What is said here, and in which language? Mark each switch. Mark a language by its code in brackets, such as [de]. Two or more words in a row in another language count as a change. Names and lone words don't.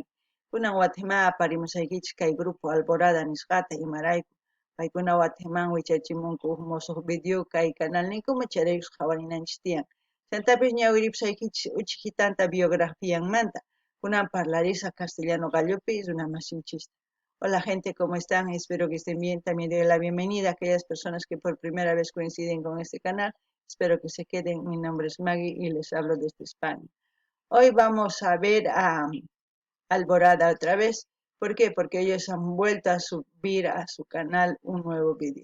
[qu] Kunan Guatemala parimusaykichik kay grupo Alborada nisqata imarayku. Paykuna Guatemala wichachimunku musuq video kay canalninkuman chayraykus qhawarinanchik tiyan. Chaytapish ñawiripusaykichik uchikitanta biografianmanta. Kunan parlarisa castellano gallopi runamasinchista. [es] Hola gente, ¿cómo están? Espero que estén bien. También doy la bienvenida a aquellas personas que por primera vez coinciden con este canal. Espero que se queden. Mi nombre es Maggie y les hablo desde España. Hoy vamos a ver a Alborada otra vez. ¿Por qué? Porque ellos han vuelto a subir a su canal un nuevo vídeo.